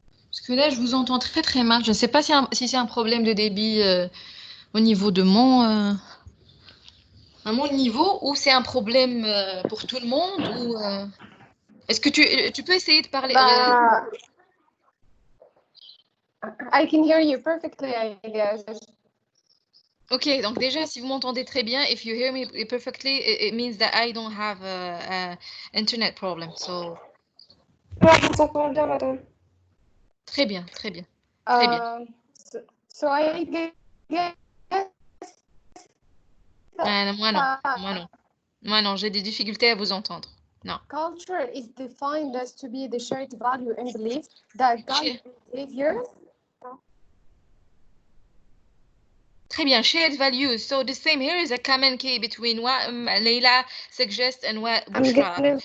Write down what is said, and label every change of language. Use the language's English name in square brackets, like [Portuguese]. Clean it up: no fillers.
[French] Parce que là, je vous entends très très mal. Je ne sais pas si c'est un problème de débit au niveau de à mon niveau ou c'est un problème pour tout le monde ou est-ce que tu peux essayer de parler [English] I can hear you perfectly, I guess. [French] Ok, donc déjà, si vous m'entendez très bien, [English] if you hear me perfectly, it means that I don't have a internet problem. So. [French] Ouais, je vous entends bien, madame. Très bien, très bien. Très bien. [English] So I guess. [French] Moi non. Moi non, j'ai des difficultés à vous entendre. [English] No. Culture is defined as to be the shared value and belief that guide behavior. [French] Très bien, [English] shared values. So the same here is a common key between what Leila suggests and what I'm Bushra gonna